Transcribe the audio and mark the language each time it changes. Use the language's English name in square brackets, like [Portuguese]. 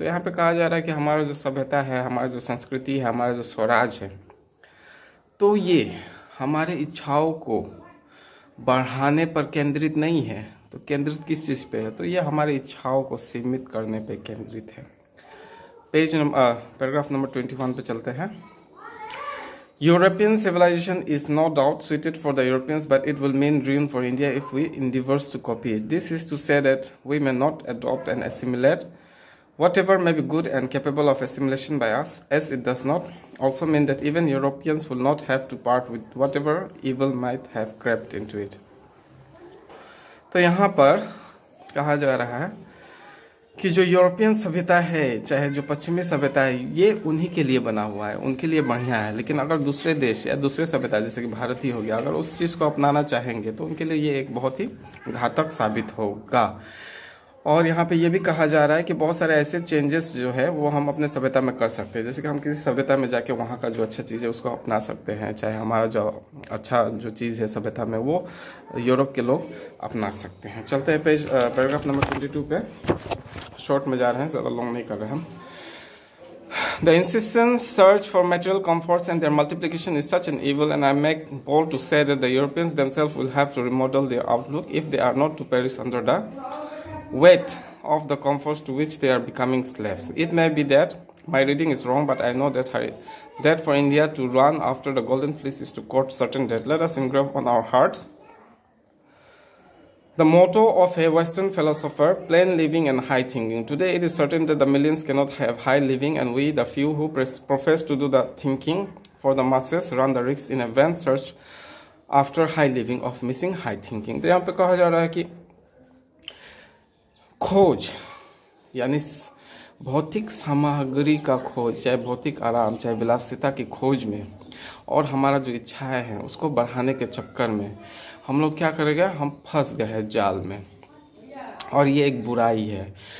[Hindi] तो यहाँ पे कहा जा रहा है कि हमारा जो सभ्यता है, हमारा जो संस्कृति है, हमारा जो स्वराज है, तो ये हमारे इच्छाओं को बढ़ाने पर केंद्रित नहीं है। तो केंद्रित किस चीज़ पे है? तो ये हमारी इच्छाओं को सीमित करने पे केंद्रित है। पैराग्राफ नंबर 21 पे चलते हैं। [English] European civilization is no doubt suited for the Europeans, but it will mean ruin for India if we endeavor to copy it. This is to say that we may not adopt and assimilate whatever may be good and capable of assimilation by us, as it does not also mean that even Europeans will not have to part with whatever evil might have crept into it. [Hindi] तो यहाँ पर कहा जा रहा है कि जो European सभ्यता है, चाहे जो पश्चिमी सभ्यता है, ये उन्हीं के लिए बना हुआ है, उनके लिए बढ़िया है। लेकिन अगर दूसरे देश या दूसरे सभ्यता, जैसे कि भारत ही हो गया, अगर उस चीज़ को अपनाना चाहेंगे तो उनके लिए ये एक बहुत ही घातक साबित होगा। और यहाँ पे ये भी कहा जा रहा है कि बहुत सारे ऐसे चेंजेस जो है वो हम अपने सभ्यता में कर सकते हैं। जैसे कि हम किसी सभ्यता में जाके वहाँ का जो अच्छा चीज़ है उसको अपना सकते हैं, चाहे हमारा जो अच्छा जो चीज़ है सभ्यता में वो यूरोप के लोग अपना सकते हैं। चलते हैं पैराग्राफ नंबर 22 पे। शॉर्ट में जा रहे हैं, ज़्यादा लॉन्ग नहीं कर रहे हम। [English] The insistent search for material comforts and their multiplication is such an evil, and I make bold to say that the Europeans themselves will have to remodel their outlook if they are not to perish under the weight of the comforts to which they are becoming slaves. It may be that my reading is wrong, but I know that for India to run after the golden fleece is to court certain death. Let us engrave on our hearts the motto of a Western philosopher: plain living and high thinking. Today it is certain that the millions cannot have high living, and we, the few who profess to do the thinking for the masses, run the risk in a vain search after high living of missing high thinking. [Hindi] तो यहाँ पे कहा जा रहा है कि खोज यानी भौतिक सामग्री का खोज, चाहे भौतिक आराम, चाहे विलासिता की खोज में, और हमारा जो इच्छाएं हैं उसको बढ़ाने के चक्कर में हम लोग क्या करेंगे? हम फंस गए हैं जाल में, और ये एक बुराई है।